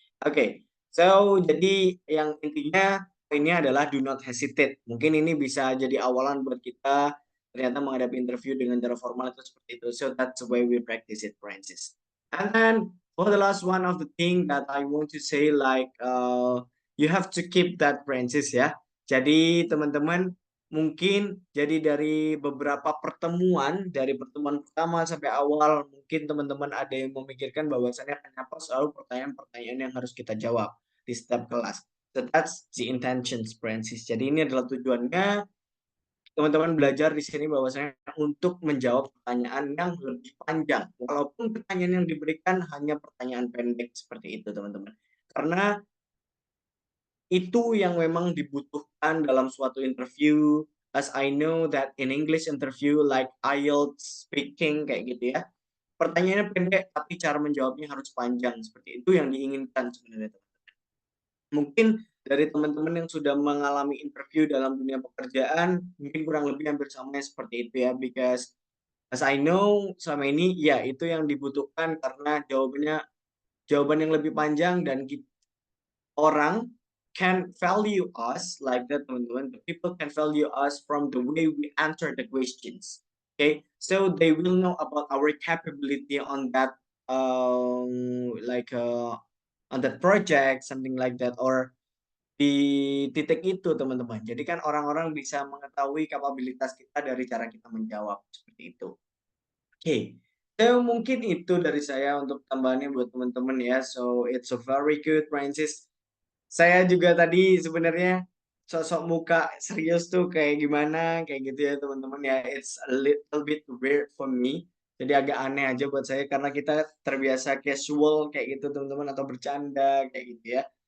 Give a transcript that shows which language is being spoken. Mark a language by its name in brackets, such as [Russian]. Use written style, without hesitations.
[Indonesian] Oke, so jadi yang intinya poinnya adalah [English] do not hesitate. [Indonesian] Mungkin ini bisa jadi awalan buat kita ternyata menghadapi interview dengan cara formal itu seperti itu. [English] So that's the way we practice it, Francis. And then for the last one of the thing that I want to say, like you have to keep that, Francis ya. [Indonesian] Jadi teman-teman mungkin jadi dari beberapa pertemuan, dari pertemuan pertama sampai awal, mungkin teman-teman ada yang memikirkan bahwasannya kenapa selalu pertanyaan-pertanyaan yang harus kita jawab di setiap kelas. [English] So that's the intentions, Francis. [Indonesian] Jadi ini adalah tujuannya teman-teman belajar di sini bahwasanya untuk menjawab pertanyaan yang lebih panjang. Walaupun pertanyaan yang diberikan hanya pertanyaan pendek seperti itu, teman-teman. Karena itu yang memang dibutuhkan dalam suatu interview. [English] As I know that in English interview like IELTS speaking [Indonesian] kayak gitu ya, pertanyaannya pendek tapi cara menjawabnya harus panjang, seperti itu yang diinginkan sebenarnya. Mungkin dari teman-teman yang sudah mengalami interview dalam dunia pekerjaan mungkin kurang lebih hampir sama seperti itu ya, [English] because as I know [Indonesian] selama ini ya itu yang dibutuhkan karena jawaban yang lebih panjang dan orang [English] can value us like that, [Indonesian] teman-teman. [English] The people can value us from the way we answer the questions. Okay, so they will know about our capability on that, on that project, something like that, or [Indonesian] di titik itu, [English] teman-teman. [Indonesian] Jadi kan orang-orang bisa mengetahui kapabilitas kita dari cara kita menjawab seperti itu. Oke, so mungkin itu dari saya untuk tambahannya buat teman-teman ya. [English] So it's a very good, [Indonesian] Francis. Saya juga tadi sebenarnya sosok muka serius tuh kayak gimana, kayak gitu ya teman-teman ya. [English] It's a little bit weird for me. [Indonesian] Jadi agak aneh aja buat saya karena kita terbiasa casual kayak gitu teman-teman atau bercanda kayak gitu ya.